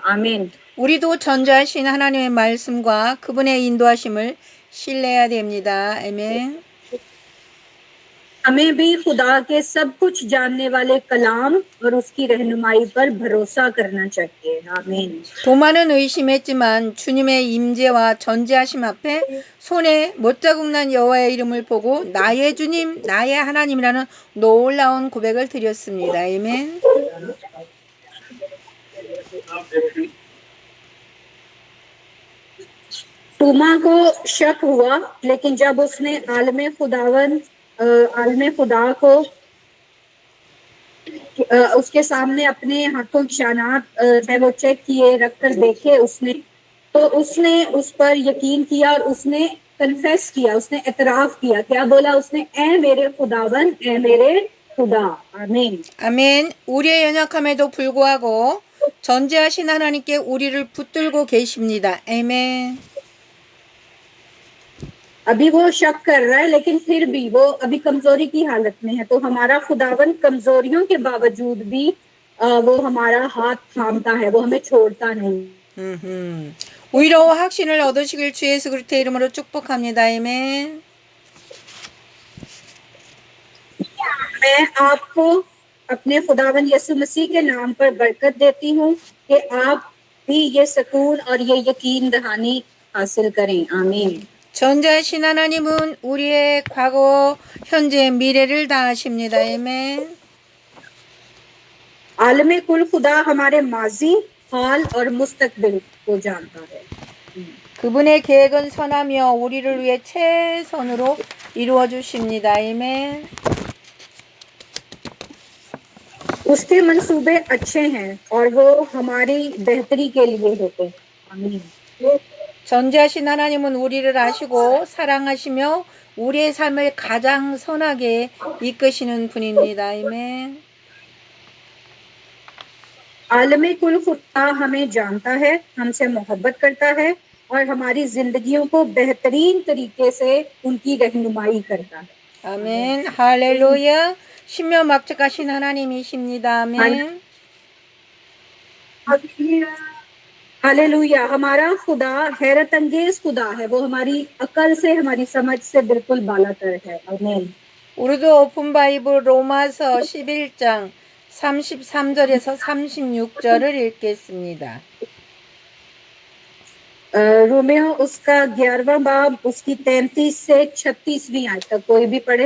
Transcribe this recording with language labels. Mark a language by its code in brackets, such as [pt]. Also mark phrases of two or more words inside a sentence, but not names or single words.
[ur] آمین. [ko] 우리도 전지하신 하나님의 말씀과 그분의 인도하심을 신뢰해야 됩니다. 아멘. [ur] ہمیں بھی خدا کے سب کچھ جاننے والے کلام اور اس کی رہنمائی پر بھروسہ کرنا چاہیے. آمین. [ko] 도마는 의심했지만 주님의 임재와 전지하심 앞에 손에 못자국 난 여호와의 이름을 보고 나의 주님, 나의 하나님이라는 놀라운 고백을 드렸습니다. 아멘. [ur] ٹوما کو شک ہوا، لیکن جب اس نے عالمِ خدا کو اس کے سامنے اپنے ہاتھوں کی شانات ہے وہ چیک کیے، رکھ کر دیکھے اس نے، تو اس نے اس پر یقین کیا اور اس نے کنفیس کیا، اس نے اعتراف کیا. کیا بولا اس نے? اے میرے خداون، اے میرے خدا. آمین. [ko] 아멘. 우리의 연약함에도 불구하고 전지하신 하나님께 우리를 붙들고 계십니다. 아멘. [ur] ابھی وہ شک کر رہا ہے، لیکن پھر بھی وہ ابھی کمزوری کی حالت میں ہے. تو ہمارا خداون کمزوریوں کے باوجود بھی وہ ہمارا ہاتھ تھامتا ہے، وہ ہمیں چھوڑتا نہیں. [ko] 위로와 확신을 얻으시길 주 예수 그리스도의 이름으로 축복합니다. 아멘. [ur] میں آپ کو اپنے خداون یسو مسیح کے نام پر برکت دیتی ہوں کہ آپ بھی یہ سکون اور یہ یقین دہانی حاصل کریں. آمین. [ko] 전지하신 하나님은 우리의 과거, 현재, 미래를 다 아십니다. 아멘. [ur] عالمِ کل خدا ہمارے ماضی، حال اور مستقبل کو جانتا ہے. [ko] 그분의 계획은 선하며 우리를 위해 최선으로 이루어 주십니다. 아멘. [ur] اس کے منصوبے اچھے ہیں اور وہ ہماری بہتری کے لیے ہوتے ہیں. آمین. [ko] 전지하신 하나님은 우리를 아시고 사랑하시며 우리의 삶을 가장 선하게 이끄시는 분입니다. 아멘. [ur] عالمِ کل خدا ہمیں جانتا ہے، ہم سے محبت کرتا ہے اور ہماری زندگیوں کو بہترین طریقے سے ان کی رہنمائی کرتا ہے. [ko] 아멘. 할렐루야. 신명막측하신 하나님이십니다. 아멘. [ur] ہالیلویا. ہمارا خدا حیرت انگیز خدا ہے، وہ ہماری عقل سے، ہماری سمجھ سے بالکل بالاتر ہے. آمین. [ko] 우리도 [en] open Bible [ko] 로마서 11장 33절에서 36절을 읽겠습니다. [ur] رومیو اس کا 11واں باب اس کی 33 سے 36ویں آیت تک کوئی بھی پڑھے.